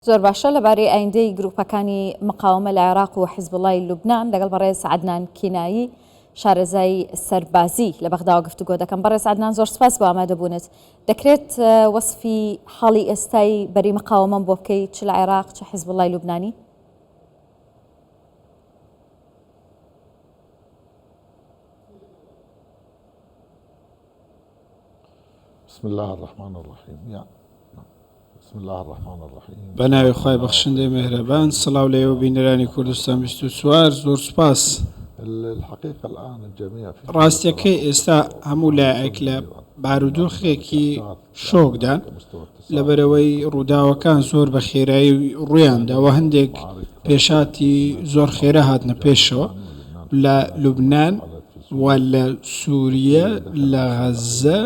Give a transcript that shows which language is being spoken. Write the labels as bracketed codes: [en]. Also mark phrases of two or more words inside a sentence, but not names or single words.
[ckb] زۆر باشە لەبارەی ئایندەی گروپەکانی مقاومە لە عێراق و حیزب اللهی لوبنان لەگەڵ بەڕێز عەدنان کینایی شارەزای سەربازی لە بەغداوە گفتوگۆ دەکەم. بەڕێز عەدنان زۆر سپاس بۆ ئامادەبوونت. دەکرێت وەسفی حاڵی ئێستای بەری مقاومەم بۆ بکەیت چ لە عێراق چ حیزب اللهی لوبنانی؟ [ar] بسم الله الرحمن الرحيم. بسم الله الرحمن الرحيم. [ckb] بناوی خوای بەخشندەی مهرەبان، سڵاو لێوە بینەرانی کوردستان 24. زۆر سپاس. [ar] الحقيقة الآن الجميع [ckb] ڕاستیەکەی ئێستا هەموو لایەک لە بارودۆخێکی شۆکدان لەبەرەوەی ڕووداوەکان زۆر بە خێرایی ڕوویاندا و هەندێک پێشاتی زۆر خێرا هاتنە پێشەوە لە لوبنان و لە سووریا لە غەزە.